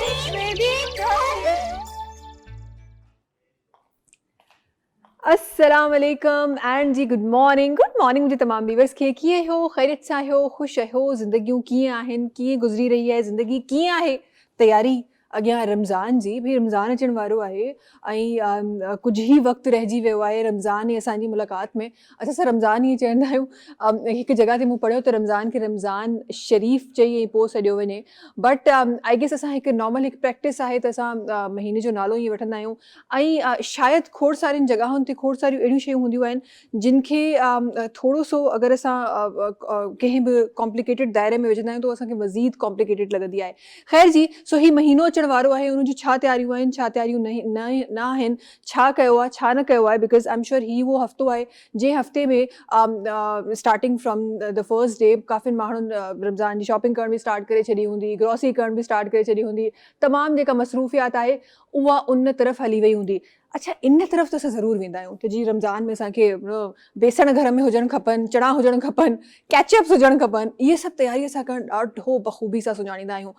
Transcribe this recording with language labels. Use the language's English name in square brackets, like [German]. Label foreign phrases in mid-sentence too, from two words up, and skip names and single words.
[Arabic] السلام عليكم [Sindhi] एंड जी [English] good morning [Sindhi] मुझे तमाम व्यूअर्स कीअं हो, ख़ैरियत सां आहियो, ख़ुशि आहियो, ज़िंदगियूं कीअं आहिनि, कीअं गुज़री रही आहे ज़िंदगी, कीअं आहे तयारी अॻियां रमज़ान जी। भी रमज़ान अचण वारो आहे ऐं कुझु ई वक़्तु रहिजी वियो आहे रमज़ान ऐं असांजी मुलाक़ात में। असां रमज़ान ईअं चवंदा आहियूं, हिकु जॻह ते मूं पढ़ियो त रमज़ान खे रमज़ान शरीफ़ चई ऐं पोइ सॾियो वञे, [English] but I guess [Sindhi] असां हिकु नॉर्मल हिकु प्रैक्टिस आहे त असां महीने जो नालो ईअं वठंदा आहियूं ऐं शायदि खोड़ सारियुनि जॻहुनि ते खोड़ सारियूं अहिड़ियूं शयूं हूंदियूं आहिनि जिन खे थोरो सो अगरि असां कंहिं बि कॉम्प्लिकेटेड दायरे में विझंदा आहियूं त असांखे वज़ीद कॉम्प्लिकेटेड लॻंदी आहे। ख़ैर जी, सो ही महीनो अचण वारो आहे, उन जूं छा तयारियूं आहिनि, छा तयारियूं न आहिनि, छा कयो आहे, छा न कयो आहे, [English] because I am sure [Sindhi] ही वो हफ़्तो आहे जंहिं हफ़्ते में [English] starting from the first day [Sindhi] काफ़िनि माण्हुनि रमज़ान जी शॉपिंग करण बि स्टार्ट करे छॾी हूंदी, ग्रॉसरी करण बि स्टार्ट करे छॾी हूंदी, तमामु जेका मसरूफ़ियात आहे उहा उन तरफ़ हली वई हूंदी। अच्छा, इन तरफ़ त असां ज़रूरु वेंदा आहियूं त जी रमज़ान में असांखे बेसण घर में हुजणु खपनि, चणा हुजणु खपनि, कैचअप्स हुजणु खपनि, इहे सभु तयारी असां करणु ॾाढो बख़ूबी सां सुञाणींदा आहियूं।